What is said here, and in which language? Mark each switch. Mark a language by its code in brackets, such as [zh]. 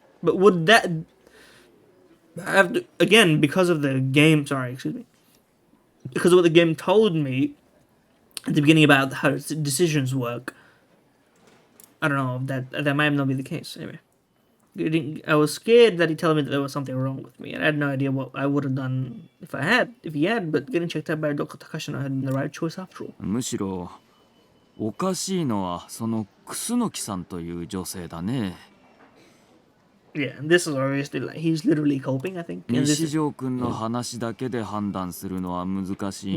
[en] But would that have to, again, because of the game, because of what the game told me at the beginning about how decisions work, I don't know, that might not be the case. Anyway, I was scared that he'd tell me that there was something wrong with me, and I had no idea what I would have done if he had, but getting checked out by Dr. Takashi had been the right choice after all. [ja] むしろおかしいのはその楠木さんという女性だね。 [en] Yeah, and this is obviously like he's literally coping, I think. [ja] 西条くんの話だけで判断するのは難しい